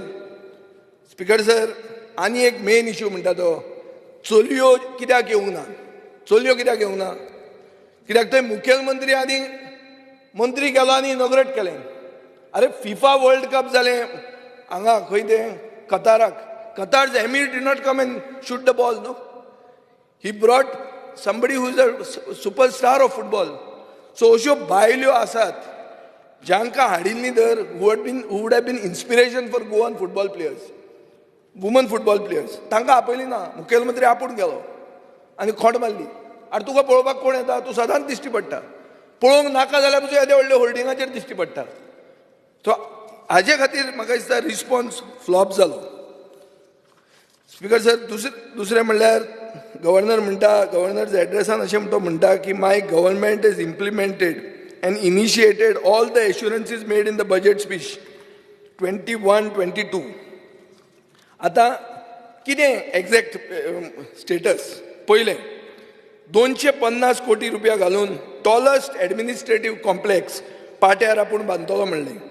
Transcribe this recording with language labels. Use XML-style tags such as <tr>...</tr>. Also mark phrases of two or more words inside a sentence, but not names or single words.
<kok>स्पीकर सर, आनी एक</kok> <en>main issue</en> <kok>म्हणटा तो चलयो कित्याक येवंक ना. चलयो कित्याक येवंक ना? कित्याक थंय मुखेलमंत्री आनी मंत्री गेलो आनी इनॉग्रेट केलें. अरे फिफा वर्ल्ड कप जालें हांगा खंय तें कताराक.</kok> <en>Qatar's emir did not come and shoot the ball, no? He brought somebody who is a superstar of football. So</en> <kok>अश्यो बायल्यो आसात जांकां हाडिल्लीं तर</kok> <en>who would have been inspiration for Goan football players, women football players.</en> <kok>तांकां आपयलीं ना. मुखेलमंत्री आपूण गेलो आनी खोंट मारली. आनी तुका पळोवपाक कोण येता? तूं सदांच दिश्टी पडटा. पळोवंक नाका जाल्यार तुज्या येद्या व्हडल्या होर्डिंगाचेर दिश्टी पडटा. सो हाजे खातीर म्हाका दिसता</kok> <en>response flop</en> <kok>जालो. स्पीकर सर, दुसरें म्हणल्यार गव्हर्नर म्हणटा, गव्हर्नर्स एड्रेसान अशें तो म्हणटा की</kok> <en>my government is implemented and initiated all the assurances made in the budget speech</en> <kok>21-22. आतां कितें</kok> <en>exact status?</en> <kok>पयलें 250 कोटी रुपया घालून टॉलस्ट</kok> <en>administrative complex</en> <kok>पाट्यार आपूण बांदतलो म्हणलें.</kok>